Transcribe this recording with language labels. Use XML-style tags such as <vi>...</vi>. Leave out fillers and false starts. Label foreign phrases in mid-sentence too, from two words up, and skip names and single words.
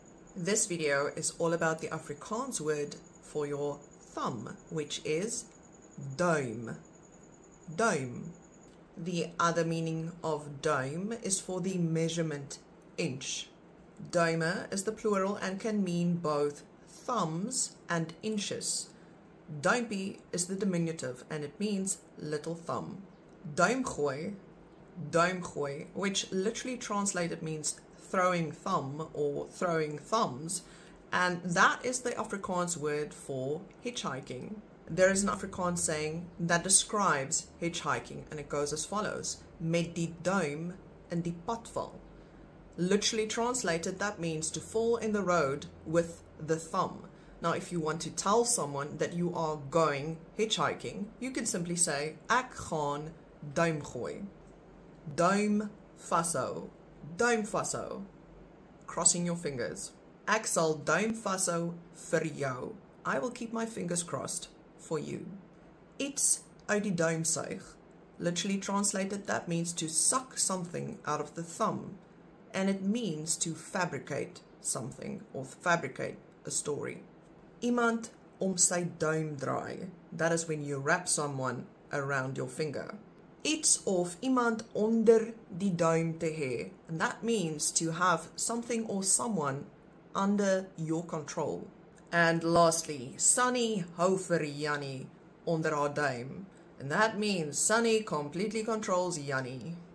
<en>This video is all about the Afrikaans word for your thumb, which is duim. Duim. The other meaning of duim is for the measurement inch. Duime is the plural and can mean both thumbs and inches. Duimpie is the diminutive and it means little thumb. Duimgooi, which literally translated means throwing thumb or throwing thumbs, and that is the Afrikaans word for hitchhiking. There is an Afrikaans saying that describes hitchhiking, and it goes as follows:</en> <af>met die duim in die pad val.</af> <en>Literally translated, that means to fall in the road with the thumb. Now, if you want to tell someone that you are going hitchhiking, you can simply say,</en> <af>ek gaan duim gooi. Duim vashou. Duim vashou.</af> <en>Crossing your fingers.</en> <af>Ek sal duim vashou vir jou.</af> <en>I will keep my fingers crossed for you.</en> <af>Iets uit die duim suig.</af> <en>Literally translated, that means to suck something out of the thumb. And it means to fabricate something or fabricate a story.</en> <af>Iemand om sy duim draai.</af> <en>That is when you wrap someone around your finger.</en> <af>Iets of iemand onder die duim te hê.</af> <en>And that means to have something or someone under your control. And lastly,</en> <af>Sunny hou vir Jannie onder haar duim.</af> <en>And that means Sunny completely controls Jannie.</en>